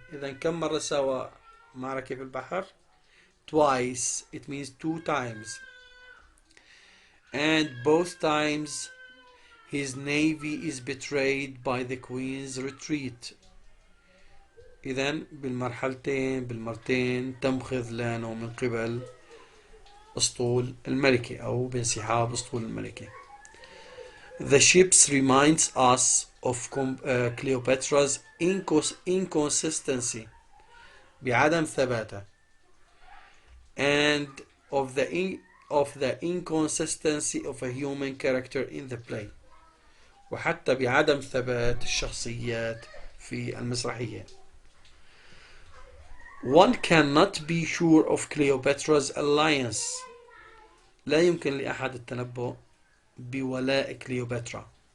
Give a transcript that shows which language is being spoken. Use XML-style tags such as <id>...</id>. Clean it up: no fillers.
<ar>إذا كم مرة سوى معركة في البحر؟</ar> <en>Twice. It means 2 times. And both times his navy is betrayed by the queen's retreat.</en> <ar>إذا بالمرتين تم خذلانه من قبل أسطول الملكة أو بانسحاب أسطول الملكة.</ar> <en>The ships reminds us of Cleopatra's inconsistency،</en> <ar>بعدم ثباتها،</ar> <en>and of the inconsistency of a human character in the play،</en> <ar>وحتى بعدم ثبات الشخصيات في المسرحية.</ar> <en>One cannot be sure of Cleopatra's alliance.</en> <ar>لا يمكن لأحد التنبؤ بولاء كليوباترا.</ar>